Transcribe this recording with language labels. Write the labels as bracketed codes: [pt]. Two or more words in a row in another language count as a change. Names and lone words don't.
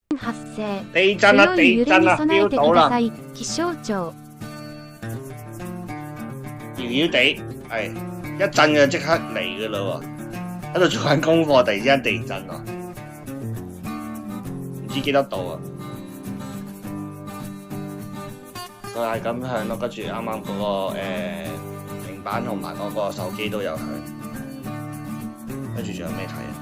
[ja] 発生。 [yue] 地震啦！ [ja] 強い揺れに [yue] 地震啦！ [ja] 備えて [yue] 飆到啦！ [ja] ください。気象庁。 [yue] 搖搖地，係一震就即刻嚟嘅咯喎，喺度做緊功課，突然之間地震喎，唔知幾多度啊！佢係咁響咯，跟住啱啱嗰個平板同埋嗰個手機都有響，跟住仲有咩睇啊？